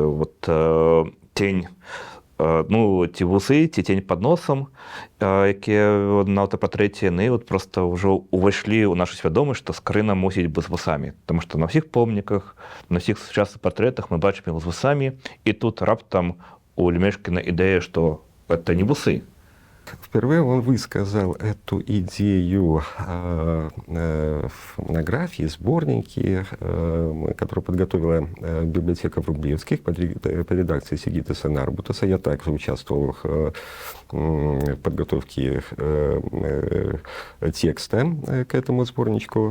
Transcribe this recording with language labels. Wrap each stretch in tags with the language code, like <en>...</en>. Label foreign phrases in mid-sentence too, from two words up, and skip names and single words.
<be>тень, ці вусы, ці тень пад носам, якія на аўтапартрэце, яны проста ўжо ўвайшлі ў нашу свядомасць, што Скарына мусіць быць з вусамі. Таму што на ўсіх помніках, на ўсіх сучасных партрэтах мы бачым яго з вусамі, і тут раптам у Емешкіна ідэя, што гэта не вусы.</be> <ru>Впервые он высказал эту идею в монографии, сборнике, которую подготовила библиотека Врублевских под редакцией Сигитаса Нарбутаса. Я также участвовал в подготовке текста к этому сборничку.</ru>